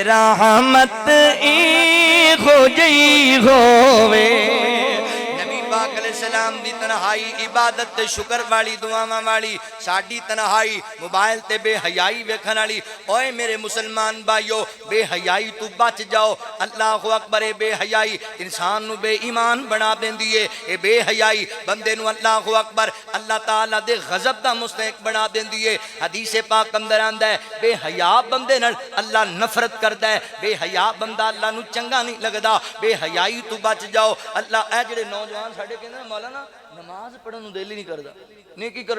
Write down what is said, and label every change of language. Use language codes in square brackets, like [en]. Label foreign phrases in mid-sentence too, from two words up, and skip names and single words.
[pa] رحمت ای ہو جئی ہووے نبی پاک علیہ السلام دی تنہائی عبادت تے شکر والی دعاواں والی ساڈی تنہائی موبائل تے بےحیائی ویکھن والی اوئے میرے مسلمان بھائیوں بےحیائی توں بچ جاؤ [ar] الله أكبر [pa] اے بےحیائی انسان نوں بےایمان بنا دیندی ہے اے بےحیائی بندے نوں [ar] الله أكبر [pa] اللہ تعالیٰ دے غضب دا مستحق بنا دیندی ہے حدیث پاک اندر آندا ہے بےحیا بندے نال اللہ نفرت کردا ہے بےحیا بندہ اللہ نوں چنگا نہیں لگدا بےحیائی توں بچ جاؤ اللہ اے جیڑے نوجوان ساڈے کہندے مولانا نماز پڑھن نوں دل ہی نہیں کردا نیکی کرن